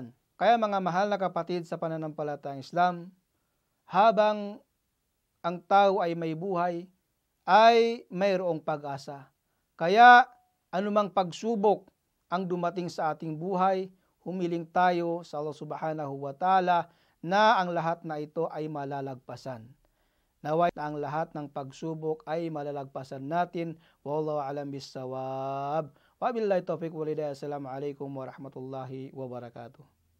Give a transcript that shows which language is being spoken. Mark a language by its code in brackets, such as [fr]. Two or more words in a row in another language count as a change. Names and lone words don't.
[tl] Kaya mga mahal na kapatid sa pananampalatayang Islam, habang ang tao ay may buhay, ay mayroong pag-asa. Kaya anumang pagsubok ang dumating sa ating buhay, humiling tayo sa Allah [ar] سبحانه وتعالى [tl] na ang lahat na ito ay malalagpasan. Naway na ang lahat ng pagsubok ay malalagpasan natin. [ar] والله أعلم بالصواب. وبالله التوفيق والهداية. السلام عليكم ورحمة الله وبركاته.